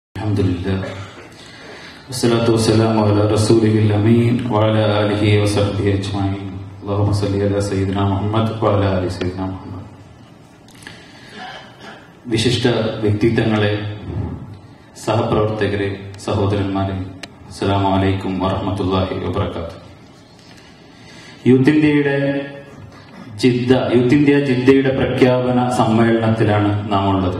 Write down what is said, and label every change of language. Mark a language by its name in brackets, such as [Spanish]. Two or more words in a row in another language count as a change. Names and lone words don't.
[Arabic] Alhamdulillah. والصلاة والسلام على رسوله الأمين و على آله و صحبه أجمعين. اللهم صل على سيدنا محمد و على آل سيدنا محمد. [Malayalam] വിശിഷ്ട വ്യക്തിത്വങ്ങളെ, സഹപ്രവർത്തകരെ, സഹോദരന്മാരെ, [Arabic] السلام عليكم ورحمة الله وبركاته. [Malayalam] യൂത്ത് ഇന്ത്യ ജിദ്ദയുടെ പ്രഖ്യാപന സമ്മേളനത്തിലാണ് നാം ഉള്ളത്.